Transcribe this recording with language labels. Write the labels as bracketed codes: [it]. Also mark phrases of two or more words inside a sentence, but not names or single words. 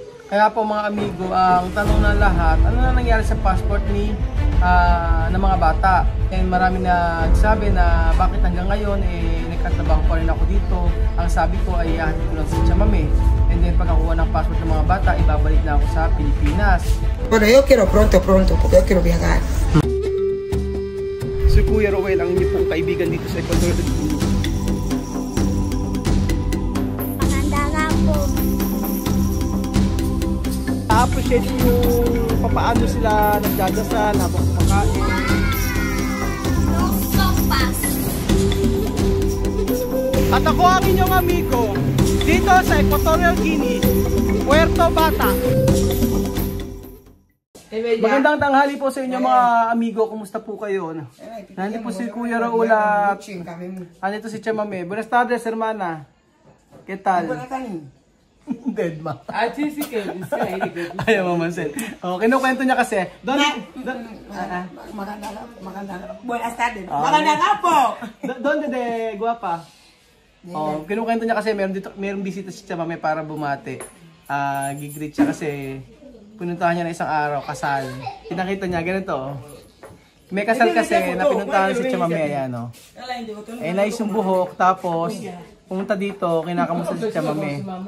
[tl] Kaya po mga amigo, ang tanong ng lahat, ano na nangyari sa passport ng mga bata? And marami na nagsabi na bakit hanggang ngayon nagkatrabaho pa rin ako dito. Ang sabi ko ay ihahatid ko lang si Tia Mame. [en] And then [tl] pagkakuha ng passport ng mga bata, ibabalik na ako sa Pilipinas. [es] Bueno, yo quiero pronto, porque yo quiero viajar. [tl] Si Kuya Roel, ang inyong pong kaibigan dito sa Ecuador. Maganda nga po. Na-appreciate yung papaano sila nagdadasal habang kumakain. At ako ang inyong amigo dito sa Equatorial Guinea, Puerto Bata. Magandang tanghali po sa inyo mga amigo. Kumusta po kayo? Nandito po si Kuya Raul at nandito si Tia Mame. [es] Buenas tardes, hermana. ¿Qué tal? [tl] Dead ma. Ayaw mamansin. Kinukwento niya kasi. [es] Buenas tardes. [tl] Maganda nga po. [es] Donde de guapa? [tl] Kinukwento niya kasi merong bisita si Tia Mame para bumati. Gigreet siya kasi pinuntahan niya na isang araw, kasal. Pinakita niya, ganito. May kasal kasi na pinuntahan si Tia Mame, ayan o. Nice yung buhok, tapos pumunta dito, kinakamusta si Tia Mame.